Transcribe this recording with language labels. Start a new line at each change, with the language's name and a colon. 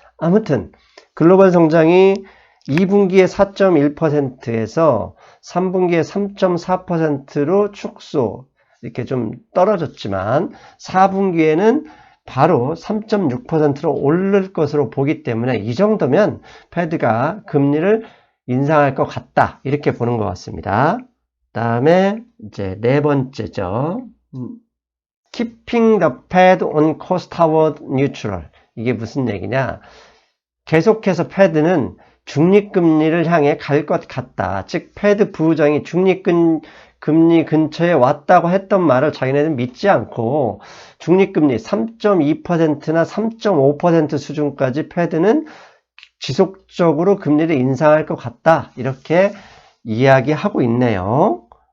Korean: 아무튼 글로벌 성장이 2분기에 4.1%에서 3분기에 3.4%로 축소, 이렇게 좀 떨어졌지만 4분기에는 바로 3.6%로 오를 것으로 보기 때문에 이 정도면 패드가 금리를 인상할 것 같다, 이렇게 보는 것 같습니다. 다음에 이제 네 번째죠.
English: Keeping the Fed on course toward neutral.
Korean: 이게 무슨 얘기냐? 계속해서 패드는 중립금리를 향해 갈 것 같다. 즉 패드 부의장이 중립금리 근처에 왔다고 했던 말을 자기네는 믿지 않고 중립금리 3.2%나 3.5% 수준까지 패드는 지속적으로 금리를 인상할 것 같다, 이렇게 이야기하고 있네요.